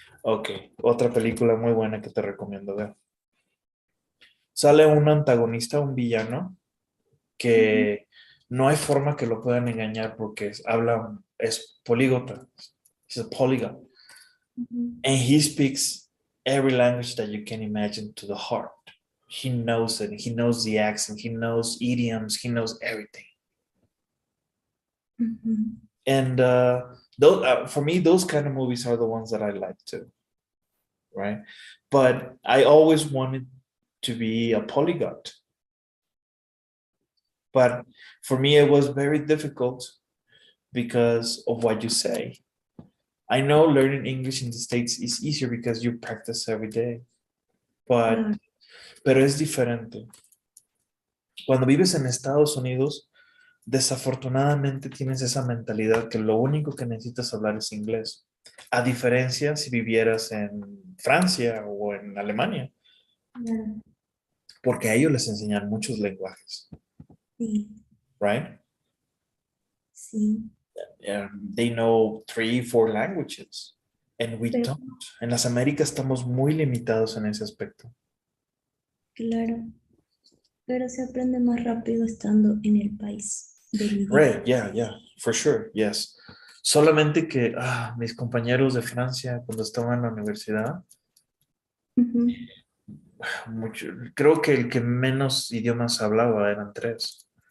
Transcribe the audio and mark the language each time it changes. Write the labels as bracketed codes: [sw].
[es] Ok, otra película muy buena que te recomiendo ver. Sale un antagonista, un villano, que no hay forma que lo puedan engañar porque es políglota. [en] He's a polyglot. And he speaks every language that you can imagine to the heart. He knows it. He knows the accent. He knows idioms. He knows everything. And for me, those kind of movies are the ones that I like too, right? But I always wanted to be a polyglot. But for me, it was very difficult because of what you say. I know learning English in the States is easier because you practice every day, [es] Claro. pero es diferente. Cuando vives en Estados Unidos, desafortunadamente tienes esa mentalidad que lo único que necesitas hablar es inglés. A diferencia si vivieras en Francia o en Alemania, Claro, porque a ellos les enseñan muchos lenguajes, sí, [en] right? [es] sí. [en] They know 3, 4 languages, and we [es] Pero [en] don't. [es] En las Américas estamos muy limitados en ese aspecto. claro, pero se aprende más rápido estando en el país del idioma. [en] Right, yeah, for sure, yes. [es] Solamente que mis compañeros de Francia, cuando estaban en la universidad, creo que el que menos idiomas hablaba eran 3.